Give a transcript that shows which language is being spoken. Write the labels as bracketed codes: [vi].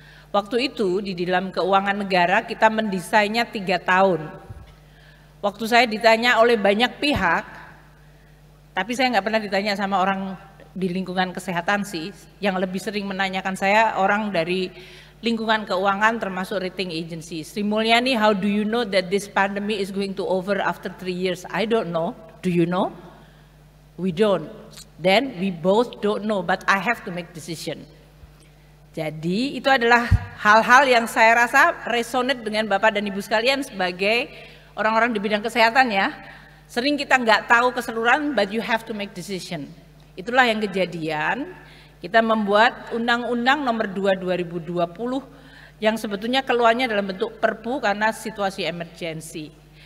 [id] Waktu itu di dalam keuangan negara kita mendesainnya 3 tahun. Waktu saya ditanya oleh banyak pihak, tapi saya nggak pernah ditanya sama orang di lingkungan kesehatan sih. Yang lebih sering menanyakan saya orang dari lingkungan keuangan termasuk rating agency. [en] Sri Mulyani, how do you know that this pandemic is going to over after 3 years? I don't know. Do you know? We don't. Then we both don't know, but I have to make decision. [id] Jadi itu adalah hal-hal yang saya rasa resonate dengan Bapak dan Ibu sekalian sebagai orang-orang di bidang kesehatan ya. Sering kita nggak tahu keseluruhan, [en] but you have to make decision. [id] Itulah yang kejadian. Kita membuat Undang-Undang nomor 2 2020 yang sebetulnya keluarnya dalam bentuk perpu karena situasi emergency.